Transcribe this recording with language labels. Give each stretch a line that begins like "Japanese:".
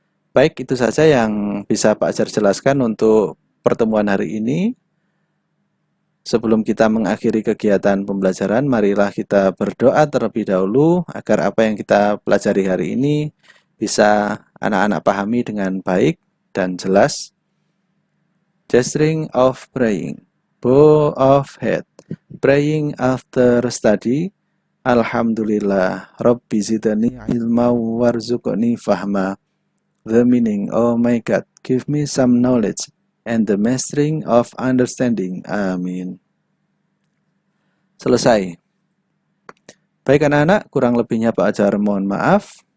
Indonesian: Baik, itu saja yang bisa Pak Ajar jelaskan untuk pertemuan hari ini. Sebelum kita mengakhiri kegiatan pembelajaran, marilah kita berdoa terlebih dahulu agar apa yang kita pelajari hari ini bisa anak-anak pahami dengan baik dan jelas.
English: Gesturing of praying, bow of head, praying after study.
Arabic: Alhamdulillah, Rabbi zidani ilma warzuqni fahma.
English: The meaning, oh my God, give me some knowledge and the mastering of understanding.
Indonesian: Amin. Selesai. Baik anak-anak, kurang lebihnya Pak Ajar mohon maaf.